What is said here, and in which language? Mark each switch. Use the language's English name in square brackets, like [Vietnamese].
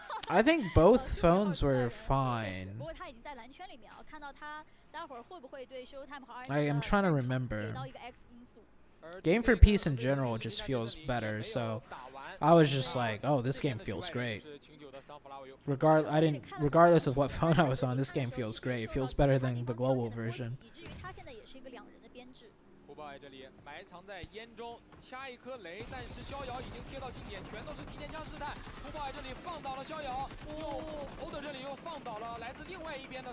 [English] I think both phones were fine. [Chinese] 不过他已经在蓝圈里面啊，看到他待会儿会不会对 Showtime 和 [English] I am trying to [Chinese] 给 [English] remember. [Chinese] 到一个 X 因素。 [English] Game for Peace in general just feels better, so I was just like, oh, this game feels great. Regardless of what phone I was on, this game feels great. It feels better than the global version. [Chinese] 以至于他现在也是一个两人的编制。虎豹在这里埋藏在烟中，掐一颗雷，但是逍遥已经贴到近点，全都是提前枪试探。虎豹在这里放倒了逍遥，欧德这里又放倒了来自另外一边的。